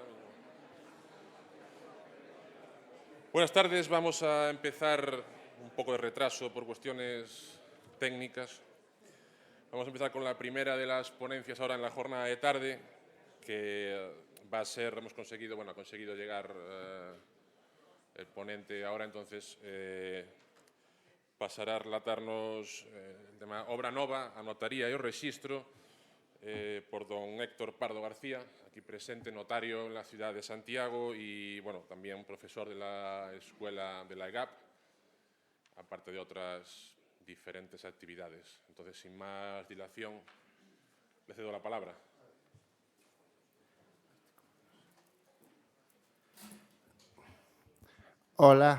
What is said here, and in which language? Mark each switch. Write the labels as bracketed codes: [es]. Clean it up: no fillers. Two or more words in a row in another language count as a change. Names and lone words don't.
[es] Buenas tardes, vamos a empezar un poco de retraso por cuestiones técnicas. Vamos a empezar con la primera de las ponencias ahora en la jornada de tarde, que va a ser, hemos conseguido, bueno, ha conseguido llegar el ponente ahora, entonces pasará a relatarnos el tema Obra Nova, a Notaría e o Rexistro, por don Héctor Pardo García, aquí presente, notario en la ciudad de Santiago y, bueno, también profesor de la escuela de la EGAP, aparte de otras diferentes actividades. Entonces, sin más dilación, le cedo la palabra. Hola.